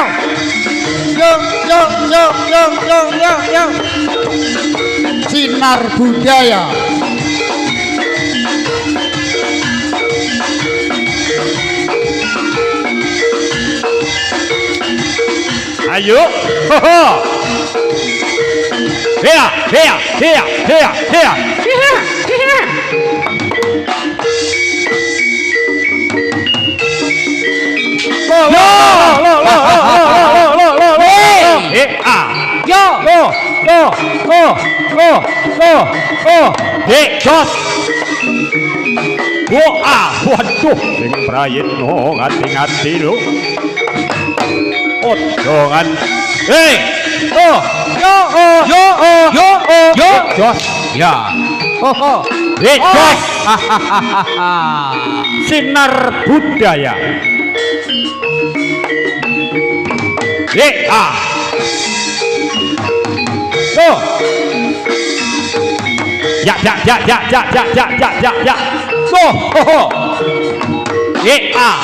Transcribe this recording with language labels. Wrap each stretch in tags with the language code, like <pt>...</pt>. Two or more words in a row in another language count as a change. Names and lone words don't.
<jv>Yo yo yo yo yo yo yo. Sinar budaya. Ayo, hoho. Hea, hea, hea, hea, hea. Lo, lo, lo, lo, lo, lo, lo, lo. Hea. Yo, lo, lo, lo, lo, lo, lo. Jos. Wah, waduh, sing prayitno ngati-ngati lho. Jangan, hei, oh, yo, oh, yo, oh, yo, oh, yo, jos, ya, oh, jos, sinar budaya, ah, oh, ya, oh, ah.</jv>